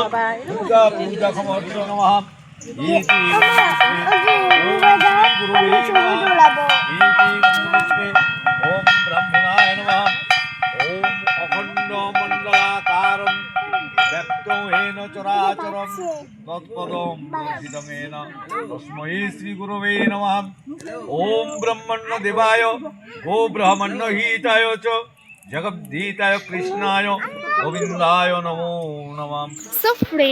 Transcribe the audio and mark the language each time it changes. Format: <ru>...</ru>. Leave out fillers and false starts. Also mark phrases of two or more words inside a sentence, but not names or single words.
<sa>দুর্গা পূজাখমর্থ নমঃ। ইতি গুরুবে নমঃ। ইতি ওম ব্রহ্মণায় নমঃ। ওম অখণ্ড মণ্ডলাকারম ব্যক্তং হেন চরাচরম তৎপদম দর্শিতমেন তস্मै শ্রী গুরুবে নমঃ। ওম ব্রহ্মণ্য দেবায় গো ব্রাহ্মণ্য হিতায় চ জগদ্ধিতায় কৃষ্ণায় গোবিন্দায় নমো নমঃ। সফরে</sa>